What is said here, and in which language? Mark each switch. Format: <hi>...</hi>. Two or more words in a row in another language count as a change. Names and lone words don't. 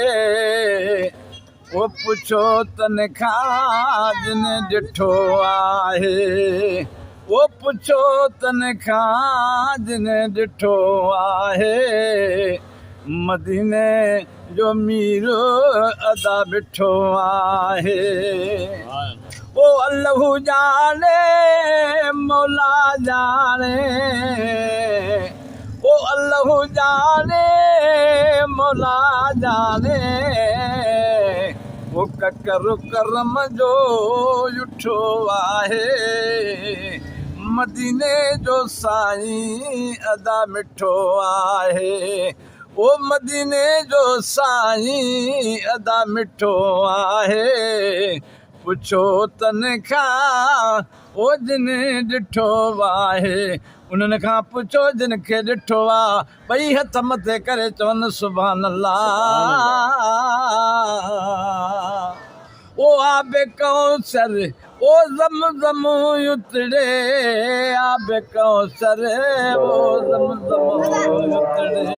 <sd>ओ पुछो तनखां जिन ॾिठो आहे ओ पुछो तनखां जिन ॾिठो आहे मदीने जो मीरो अदा ॾिठो आहे ओ अल्लाह जाने मौला जाने ओ अल्लाह जाने मौला जाने ओ ककर करम जो ॾिठो आहे मदीने जो साईं अदा मिठो आहे ओ मदीने जो साईं अदा मिठो आहे पुछो तनखां ओ जिन ॾिठो आहे उन्हनि खां पुछो जिन खे ॾिठो आहे ॿई हथ मथे करे चवनि</sd> <ar>سبحان الله</ar> <sd>ओ आबे कौसर ओ ज़म उतरे आबे कौसर ओ ज़म उतरे</sd>